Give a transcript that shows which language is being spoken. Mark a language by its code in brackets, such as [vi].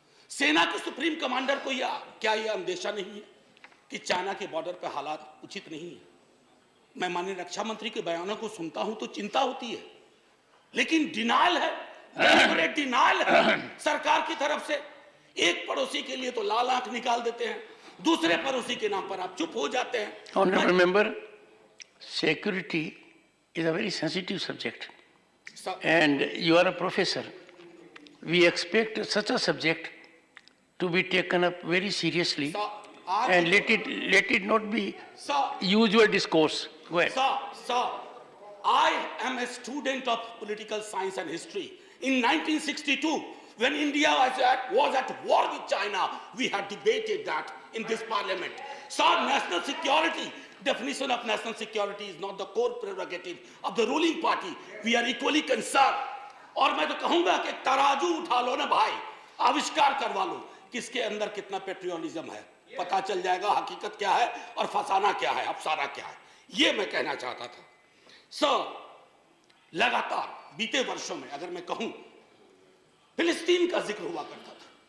[hi] सेना के supreme commander को क्या यह अंदेशा नहीं है कि चाइना के बॉर्डर पर हालात उचित नहीं है? मैं माननीय रक्षा मंत्री के बयानों को सुनता हूं तो चिंता होती है, लेकिन डिनायल है, डिनायल है सरकार की तरफ से। एक पड़ोसी के लिए तो लाल आंख निकाल देते हैं, दूसरे पड़ोसी के नाम पर आप चुप हो जाते हैं। [en] Honorable member, security is a very sensitive subject, and you are a professor. We expect such a subject to be taken up very seriously, and let it not be usual discourse. Go ahead. Sir, I am a student of political science and history. In 1962, when India was at war with China, we had debated that in this parliament. Sir, national security, definition of national security is not the core prerogative of the ruling party. We are equally concerned. [hi] और मैं तो कहूंगा कि तराजू उठा लो ना भाई, आविष्कार करवा लो किसके अंदर कितना पेट्रियोटिज्म है, पता चल जाएगा हकीकत क्या है और फसाना क्या है, अफसाना क्या है। ये मैं कहना चाहता था। सर, लगातार बीते वर्षों में अगर मैं कहूं फिलिस्तीन का जिक्र हुआ करता था।